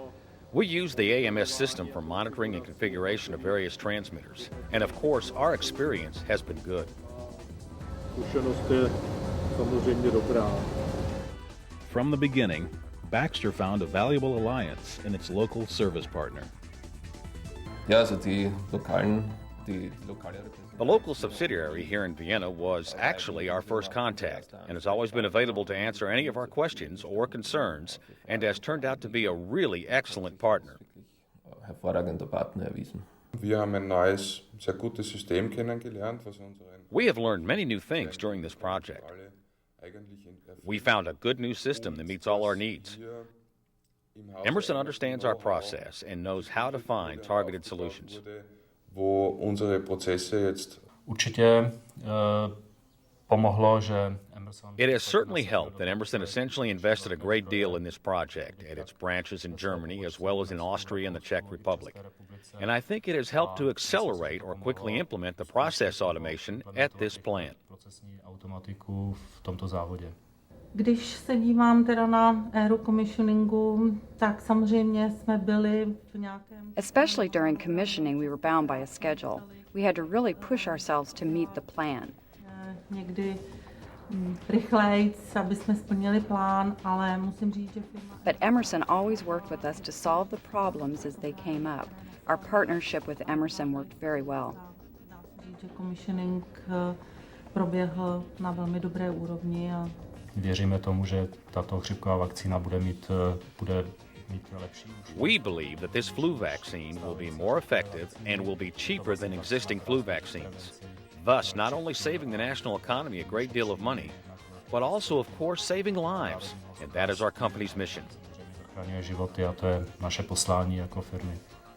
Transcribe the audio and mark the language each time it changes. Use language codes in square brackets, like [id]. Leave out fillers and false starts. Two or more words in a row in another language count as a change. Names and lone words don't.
[en] We use the AMS system for monitoring and configuration of various transmitters. And of course, our experience has been good. [cs] Zkušenost je samozřejmě dobrá. [en] From the beginning, Baxter found a valuable alliance in its local service partner. [de] Ja, also die lokale [en] The local subsidiary here in Vienna was actually our first contact and has always been available to answer any of our questions or concerns and has turned out to be a really excellent partner. [de] hervorragender Partner erwiesen. Wir haben ein neues, sehr gutes System kennengelernt, was unseren [en] We have learned many new things during this project. We found a good new system that meets all our needs. Emerson understands our process and knows how to find targeted solutions. [de] Wo unsere Prozesse jetzt [cs] Určitě pomohlo, že Emerson... [en] It has certainly helped that Emerson essentially invested a great deal in this project at its branches in Germany as well as in Austria and the Czech Republic. And I think it has helped to accelerate or quickly implement the process automation at this plant. [cs] Procesní automatiku v tomto závodě. Když se dívám teda na éru commissioningu, tak samozřejmě jsme byli v nějakém... [en] Especially during commissioning, we were bound by a schedule. We had to really push ourselves to meet the plan. [cs] Někdy rychlejc, aby jsme splnili plán, ale musím říct, že firma... [en] But Emerson always worked with us to solve the problems as they came up. Our partnership with Emerson worked very well. [cs] Dá se říct, že commissioning proběhl na velmi dobré úrovni a Věříme tomu, že tato chřipková vakcína bude mít lepší. [en] We believe that this flu vaccine will be more effective and will be cheaper than existing flu vaccines, thus not only saving the national economy a great deal of money, but also, of course, saving lives, and that is our company's mission. [cs] Zachraňuje životy a to je naše poslání jako firmy.